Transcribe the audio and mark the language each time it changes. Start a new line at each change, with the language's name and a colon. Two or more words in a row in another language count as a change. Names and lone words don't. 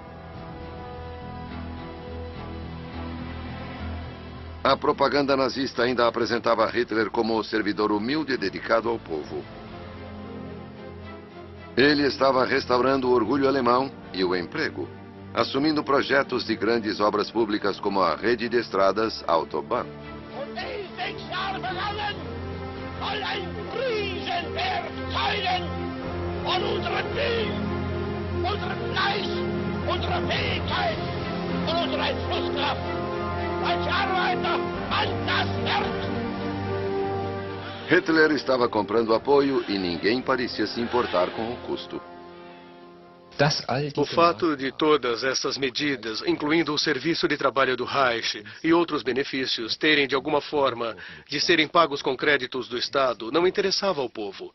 Portuguese: A propaganda nazista ainda apresentava Hitler como o servidor humilde e dedicado ao povo. Ele estava restaurando o orgulho alemão e o emprego, assumindo projetos de grandes obras públicas como a rede de estradas Autobahn.
German: Riesenwerk zeigen von unserem Willen, unserem Fleiß, unserer Fähigkeit und unserer Entschlusskraft. Als Arbeiter an das Werk.
Portuguese: Hitler estava comprando apoio e ninguém parecia se importar com o custo. O fato de todas essas medidas, incluindo o serviço de trabalho do Reich e outros benefícios, terem de alguma forma de serem pagos com créditos do Estado, não interessava ao povo.